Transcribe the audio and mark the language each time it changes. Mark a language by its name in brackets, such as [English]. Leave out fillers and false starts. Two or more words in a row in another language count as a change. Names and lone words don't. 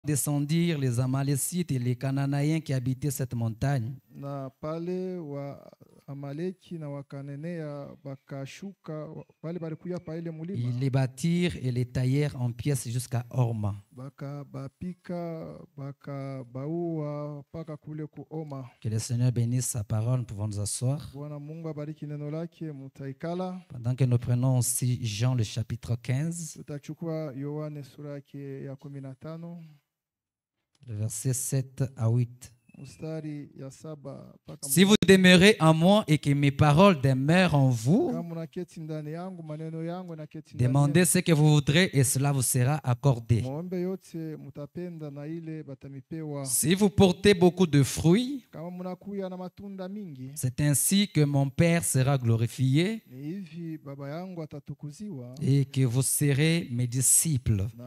[French] descendirent les Amalécites et les Cananéens qui habitaient cette montagne. [Swahili] Na pale wa Amaleki na Wakananea bakashuka pale balikuya pa ile mulima. [French] Ils les bâtirent et les taillèrent en pièces jusqu'à Horma. [Swahili] Bapika bakabaua paka kule ku Oma. [French] Que le Seigneur bénisse sa parole. Nous pouvons nous asseoir. [Swahili] Bwana Mungu abariki neno lake, mutaikala. [French] Pendant que nous prenons aussi Jean le chapitre 15, [Swahili] Tutachukua Yohane sura yake ya 15. [French] le verset 7 à 8. Si vous demeurez en moi et que mes paroles demeurent en vous, demandez ce que vous voudrez et cela vous sera accordé. Si vous portez beaucoup de fruits, c'est ainsi que mon Père sera glorifié et que vous serez mes disciples.